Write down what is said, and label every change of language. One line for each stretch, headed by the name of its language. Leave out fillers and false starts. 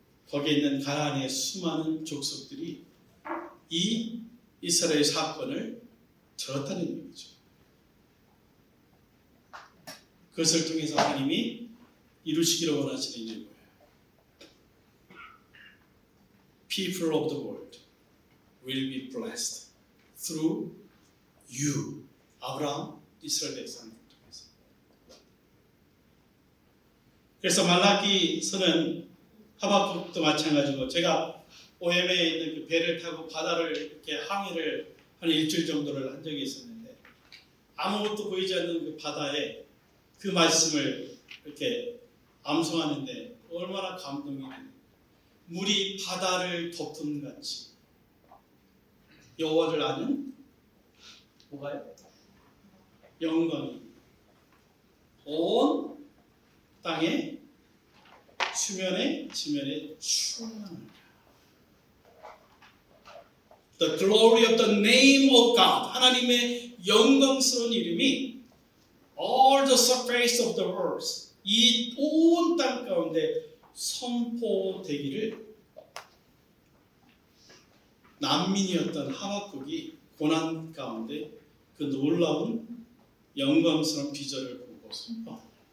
Korean: 거기에 있는 가나안의 수많은 족속들이 이 이스라엘 사건을 들었다는 얘기죠. 그것을 통해서 하나님이 이루시기를 원하시는 일이 뭐예요?
English: People of the world will be blessed through you.
Korean: 아브라함, 이스라엘 백성을 통해서. 그래서 말라기서는 하박국도 마찬가지고 제가 OM에 있는 그 배를 타고 바다를 이렇게 항해를 한 일주일 정도를 한 적이 있었는데 아무것도 보이지 않는 그 바다에 그 말씀을 이렇게 암송하는데 얼마나 감동이 되는 물이 바다를 덮은 같이 여호와를 아는 뭐가요? 영광이 온 땅에 수면에 지면에 충만하다.
English: The glory of the name of God.
Korean: 하나님의 영광스러운 이름이
English: all the surface of the earth.
Korean: 이 온 땅 가운데 선포되기를 난민이었던 하박국이 고난 가운데 그 놀라운 영광스러운 비전을 보고 선포합니다.